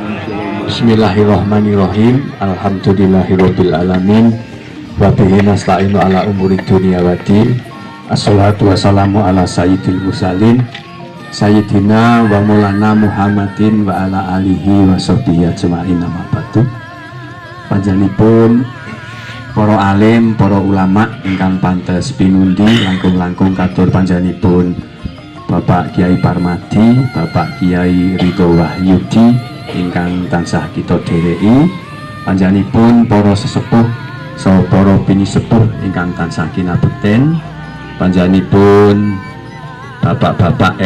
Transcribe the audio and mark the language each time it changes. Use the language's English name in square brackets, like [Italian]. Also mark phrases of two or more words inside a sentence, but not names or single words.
[Arabic] بسم الله الرحمن الرحيم. الحمد لله رب العالمين. وبه نستعين على أمور الدنيا والدين. الصلاة والسلام على سيد المرسلين سيدنا ومولانا محمد وعلى آله وصحبه أجمعين أما بعد. [Javanese] Panjenenganipun para alim, para ulama ingkang pantes pinundi langkung-langkung katur panjenenganipun Bapak Kiai Parmadi, Bapak Kiai Ridho Wahyudi ingkang tansah kita dhereki, panjenenganipun para sesepuh saha para pinisepuh ingkang tansah kinabekten, panjenenganipun Bapak-bapak